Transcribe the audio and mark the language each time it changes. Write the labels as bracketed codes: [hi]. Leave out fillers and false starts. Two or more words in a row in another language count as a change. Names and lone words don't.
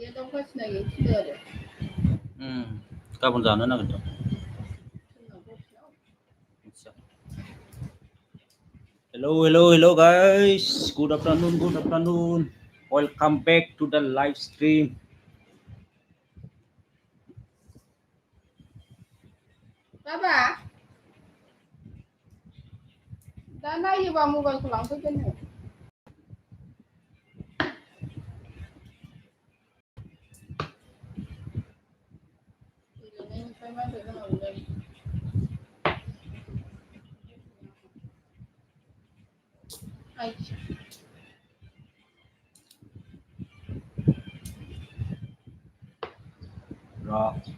[brx] गाबोन जानो नागिरदों। [en] Hello, guys. Good afternoon. Welcome back to the live stream. [brx] Baba, दा नायोबा मबाइलखौ लांफैगोन नो। गेलेनायनिफ्राय मा होनोगोन Raw.